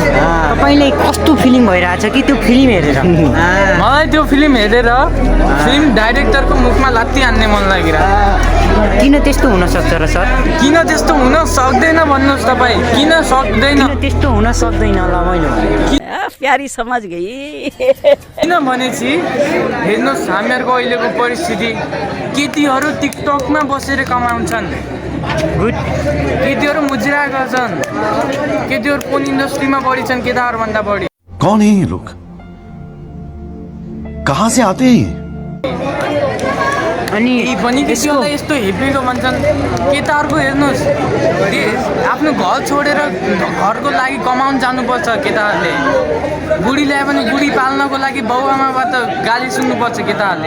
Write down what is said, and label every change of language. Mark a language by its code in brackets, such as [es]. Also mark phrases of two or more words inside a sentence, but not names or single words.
[ne] तपाईँले कस्तो फिल्म भइरहेछ कि त्यो फिल्म हेरेर? मलाई त्यो फिल्म हेरेर फिल्म डाइरेक्टरको मुखमा लात्ती हान्ने मन लागिरहेको। किन त्यस्तो हुन सक्छ र सर? किन त्यस्तो हुन सक्दैन भन्नुहोस् तपाईँ? किन सक्दैन? किन त्यस्तो हुन सक्दैन ल मैले [hi] प्यारी समझ गई। [ne] किनभनेपछि हेर्नुहोस् हामीहरूको अहिलेको परिस्थिति, केटीहरू टिकटकमा बसेर कमाउँछन्, गुड। केटीहरू मुजुरा गर्छन्, केटीहरू कुन इन्डस्ट्रीमा बढी छन् केटाहरूभन्दा बढी। [hi] कौन है ये लोग? कहाँ से आते हैं ये? [ne] अनि पनि केटीहरूलाई यस्तो हेपेको भन्छन्। केटाहरूको हेर्नुहोस्, आफ्नो घर छोडेर घरको लागि कमाउन जानुपर्छ केटाहरूले। बुढी ल्यायो भने बुढी पाल्नको लागि बाउआमाबाट गाली सुन्नुपर्छ केटाहरूले।